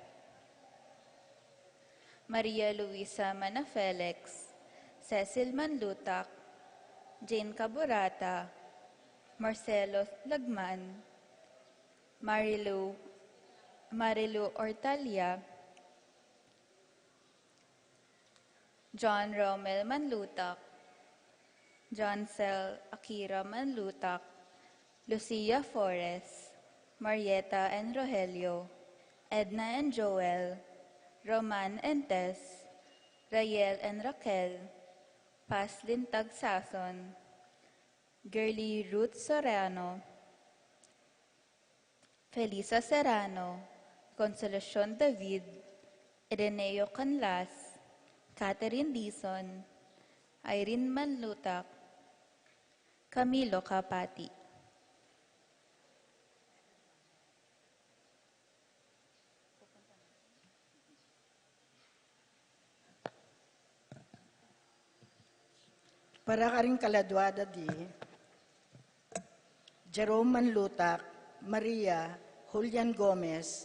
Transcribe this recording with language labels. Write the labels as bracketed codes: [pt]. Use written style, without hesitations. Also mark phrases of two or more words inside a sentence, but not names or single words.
[pam] Maria Luisa Manafelix, Cecil Manlutak, Jane Caburata, Marcelo Lagman, Marilu Ortalia, John Romel Manlutak, John Cel Akira Manlutak, Lucia Forres, Marietta and Rogelio, Edna and Joel, Roman and Tess, Rayel and Raquel, Paslin Tagsason, Girly Ruth Sorano, Felisa Serrano, Consolacion David, Ireneo Canlas, Catherine Dizon, Irene Manlutak, Camilo Kapati. Para karing kaladwada di, Jerome Manlutak, Maria, Julian Gomez,